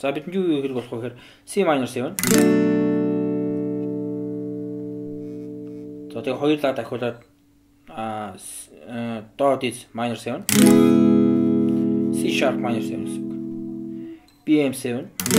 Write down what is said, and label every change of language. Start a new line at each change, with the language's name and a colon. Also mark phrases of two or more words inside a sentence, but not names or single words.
Mongolian: За бидэнд юу хэрэг болох вэ гэхээр
English: C minor 7.
Mongolian: За тэгээ хоёулаа дахиулаад
English: Do diz minor 7. C sharp minor 7
Mongolian: гэсэн үг.
English: BM 7.